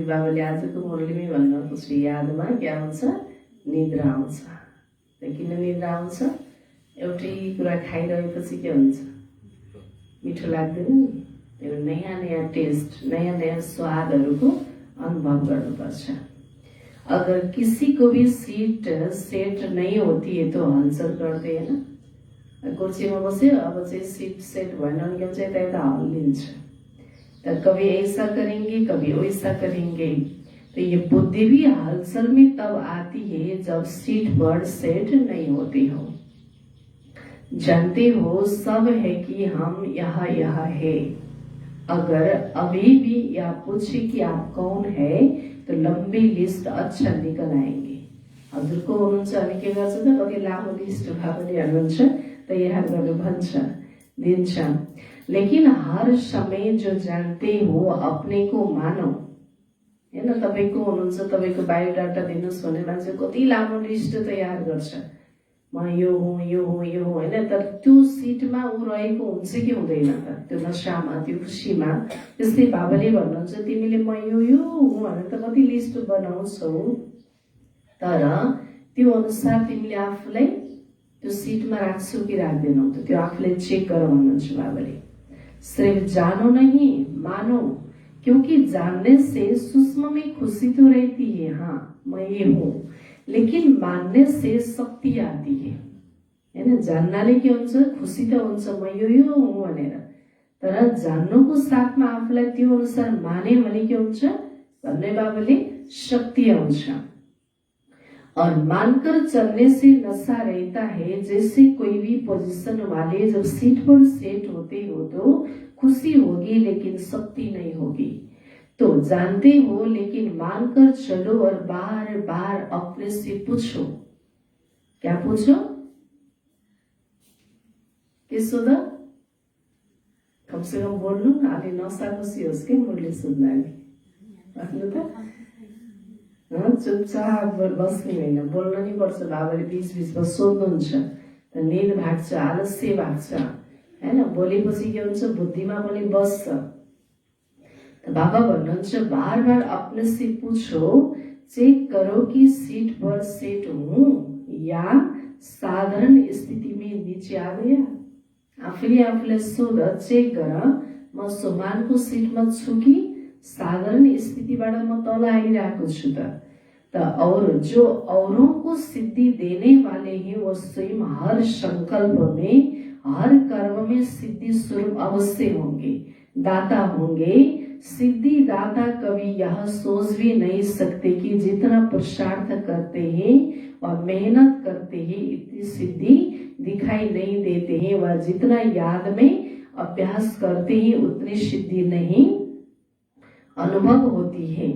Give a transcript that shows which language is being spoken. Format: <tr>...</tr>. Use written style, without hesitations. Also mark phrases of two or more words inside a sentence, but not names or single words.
<ne>बाबाले आजको मुरलीमै भन्नुभएको छ, यादमा क्या हुन्छ? निद्रा आउँछ। किन निद्रा आउँछ? एउटै कुरा खाइरहेपछि के हुन्छ? मिठो लाग्दैन नि। त्यो नयाँ नयाँ टेस्ट, नयाँ नयाँ स्वादहरूको अनुभव गर्नुपर्छ।</ne> <hi>अगर किसी को भी सीट सेट नहीं होती है तो हलचल करते है ना।</hi> <ne>कुर्सीमा बस्यो, अब चाहिँ सीट सेट भएन भने चाहिँ यता हल्लिन्छ।</ne> <hi>तो कभी ऐसा करेंगे कभी वैसा करेंगे। तो ये बुद्धि भी हलचल में तब आती है जब सीट पर सेट नहीं होती हो। जानते हो सब है कि हम यहाँ है। अगर अभी भी या पूछे कि आप कौन है तो लंबी लिस्ट अच्छा निकल आएंगे।</hi> <ne>हजुरको हुनुहुन्छ अनि के गर्छ त? कति लामो लिस्ट बाबाले भन्नुहुन्छ तयार गरेर भन्छ दिन्छ।</ne> <hi>लेकिन हर समय जो जानते हो अपने को मानो।</hi> <ne>हैन, तपाईको हुनुहुन्छ, तपाईको बायोडाटा दिनुस् भने मान्छे कति लामो लिस्ट तयार गर्छ। म यो हुँ यो हुँ यो हुँ हैन, तर त्यो सिटमा ऊ रहेको हुन्छ कि हुँदैन त? त्यो नशामा, त्यो खुसीमा। त्यसले बाबाले भन्नुहुन्छ तिमीले म यो हुँ भनेर त कति लिस्ट बनाउँछौ, तर त्यो अनुसार तिमीले आफूलाई त्यो सिटमा राख्छौ कि राख्दैनौ त? त्यो आफूलाई चेक गर भन्नुहुन्छ बाबाले।</ne> <hi>सिर्फ जानो नहीं मानो, क्योंकि जानने से सूक्ष्म में खुशी तो रहती है, हाँ मैं ये हूँ, लेकिन मानने से शक्ति आती है।</hi> <ne>हैन, जान्नाले के हुन्छ? खुसी त हुन्छ म यो हुँ भनेर, तर जान्नुको साथमा आफूलाई त्यो अनुसार माने भने के हुन्छ भन्ने बाबाले शक्ति आउँछ।</ne> <hi>और मानकर चलने से नशा रहता है। जैसे कोई भी पोजीशन वाले जब सीट पर सेट होते हो तो खुशी होगी लेकिन शक्ति नहीं होगी। तो जानते हो लेकिन मानकर चलो और बार बार अपने से पूछो। क्या पूछो?</hi> <ne>के सोधा? कम से कम बोल्नु न, अलि नशा खुसी होस् के मुरली सुन्दाखेरि। भन्नु त चुपचाप बस्ने होइन, बोल्न नि पर्छ। बाबाले बीच बीचमा सोध्नुहुन्छ त निद भाग्छ, आलस्य भाग्छ हैन। बोलेपछि के हुन्छ? बुद्धिमा पनि बस्छ।</ne> <hi>बाबा भन्नुहुन्छ बार बार अपने से पूछो, चेक करो कि सीट पर सेट हूँ या साधारण स्थिति में नीचे आ गया।</hi> <ne>आफूले आफूलाई सोध, चेक गर, म सोमानको सिटमा छु कि साधारण स्थितिबाट म तल आइरहेको छु त?</ne> <hi>और जो औरों को सिद्धि देने वाले हैं वो स्वयं हर संकल्प में, हर कर्म में सिद्धि स्वरूप अवश्य होंगे, दाता होंगे। सिद्धि दाता कभी यह सोच भी नहीं सकते कि जितना पुरुषार्थ करते हैं और मेहनत करते हैं इतनी सिद्धि दिखाई नहीं देते हैं, वह जितना याद में अभ्यास करते हैं उतनी सिद्धि नहीं अनुभव होती है।</hi>